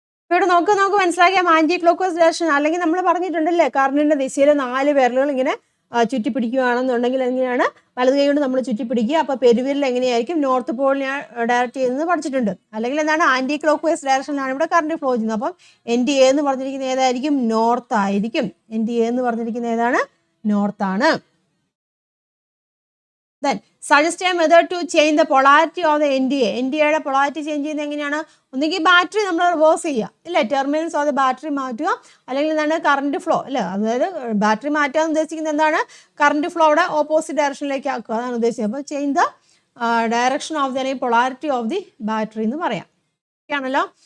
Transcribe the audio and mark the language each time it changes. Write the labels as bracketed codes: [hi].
[ml] ഇവിടെ നമുക്ക് മനസ്സിലാക്കിയാൽ ആൻറ്റി ക്ലോക്ക് വൈസ് ഡയറക്ഷൻ. അല്ലെങ്കിൽ നമ്മൾ പറഞ്ഞിട്ടുണ്ടല്ലേ, കറണ്ടിൻ്റെ ദിശയിൽ 4 വിരലുകൾ ഇങ്ങനെ ചുറ്റി പിടിക്കുകയാണെന്നുണ്ടെങ്കിൽ എങ്ങനെയാണ്? വലത് കൈ കൊണ്ട് നമ്മൾ ചുറ്റി പിടിക്കുക. അപ്പോൾ പെരുവിരൽ എങ്ങനെയായിരിക്കും? നോർത്ത് പോളിനെ ഡയറക്റ്റ് ചെയ്യുന്നത് പഠിച്ചിട്ടുണ്ട്. അല്ലെങ്കിൽ എന്താണ്? ആൻറ്റി ക്ലോക്ക് വൈസ് ഡയറക്ഷനിലാണ് ഇവിടെ കറണ്ട് ഫ്ലോ ചെയ്യുന്നത്. അപ്പം NDA എന്ന് പറഞ്ഞിരിക്കുന്നത് ഏതായിരിക്കും? നോർത്ത് ആയിരിക്കും. NDA എന്ന് പറഞ്ഞിരിക്കുന്നത് ഏതാണ്? നോർത്താണ്. [en] Then suggest a method to change the polarity of the NDA. [ml] NDAയുടെ polarity change ചെയ്യുന്നത് എങ്ങനെയാണ്? ഒന്നുകിൽ ബാറ്ററി നമ്മൾ റിവേഴ്സ് ചെയ്യുക ഇല്ലേ? [en] terminals of the battery [ml] മാറ്റുക. അല്ലെങ്കിൽ എന്താണ്? കറണ്ട് ഫ്ലോ അല്ലേ? അതായത് ബാറ്ററി മാറ്റാൻ ഉദ്ദേശിക്കുന്നത് എന്താണ്? കറണ്ട് ഫ്ലോ അവിടെ ഓപ്പോസിറ്റ് ഡയറക്ഷനിലേക്ക് ആക്കുക, അതാണ് ഉദ്ദേശിച്ചത്. അപ്പോൾ [en] change the direction of the [ml] അല്ലെങ്കിൽ [en] polarity of the battery [ml] എന്ന് പറയാം. ആണല്ലോ.